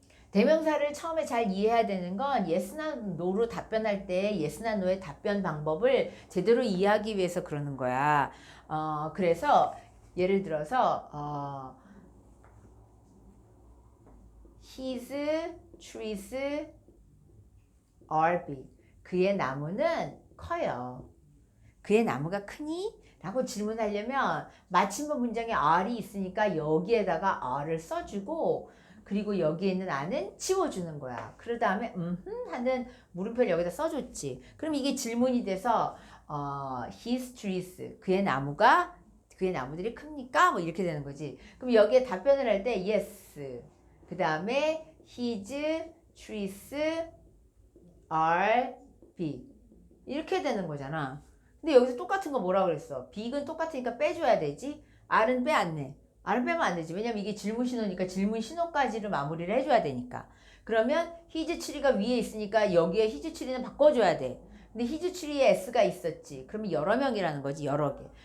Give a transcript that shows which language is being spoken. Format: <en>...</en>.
<ko>대명사를 처음에 잘 이해해야 되는 건 yes나 no로 답변할 때 yes나 no의 답변 방법을 제대로 이해하기 위해서 그러는 거야. 그래서 예를 들어서</ko> <en>his trees are big.</en> <ko>그의 나무는 커요. 그의 나무가 크니? 라고 질문하려면 마침표 문장에 are이 있으니까 여기에다가 are를 써주고 그리고 여기에 있는 a는 지워주는 거야. 그 다음에 하는 물음표를 여기다 써줬지. 그럼 이게 질문이 돼서 his trees, 그의 나무들이 큽니까? 뭐 이렇게 되는 거지. 그럼 여기에 답변을 할 때 yes. 그 다음에</ko> <en>his trees are big.</en> <ko>이렇게 되는 거잖아. 근데 여기서 똑같은 거 뭐라고 그랬어? big은 똑같으니까 빼줘야 되지. r은 빼 안 내. r은 빼면 안 되지. 왜냐면 이게 질문 신호니까 질문 신호까지를 마무리를 해줘야 되니까. 그러면 his tree가 위에 있으니까 여기에 his tree는 바꿔줘야 돼. 근데 his tree에 s가 있었지. 그러면 여러 명이라는 거지. 여러 개.</ko>